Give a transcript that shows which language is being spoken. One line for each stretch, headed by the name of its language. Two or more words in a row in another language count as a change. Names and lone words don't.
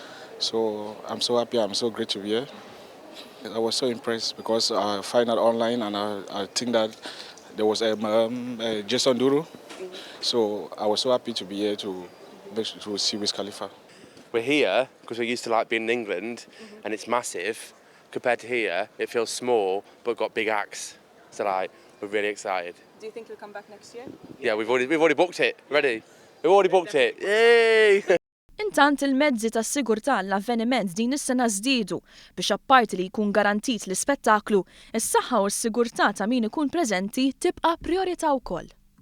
English: So I'm so happy, I'm so great to be here. I was so impressed because I found out online and I think that there was Jason Derulo, so I was so happy to be here to see Wiz Khalifa. We're here because we're used to being in England and it's massive. Compared to here, it feels small but got big acts. So we're really excited. Do you think you'll come back next year? Yeah, we've already booked it. Ready? We've already booked it. Yay!
Maltese: Intant il-mezzi tas-sigurtà l-avveniment din is-sena żdiedu biex apparti li jkun garantit l-ispettaklu, is-saħħa u s-sigurtà ta' min ikun preżenti tibqa' prijorità wkoll.